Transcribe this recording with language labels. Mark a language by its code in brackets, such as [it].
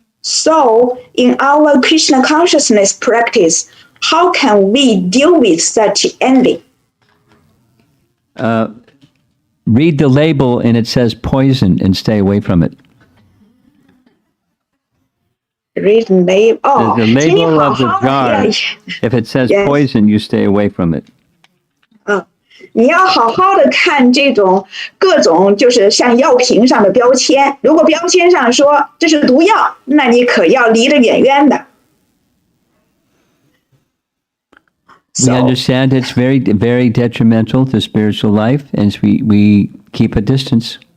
[en] So in our Krishna consciousness practice, how can we deal with such envy? Read the label and it says poison and stay away from it. Read the label. Oh, The label of the jar, if it says Yes. poison, you stay away from it. [zh] 你要好好的看这种各种就是像药瓶上的标签，如果标签上说这是毒药，那你可要离得远远的。 [en] We understand it's very, very detrimental to spiritual life, and we keep a distance.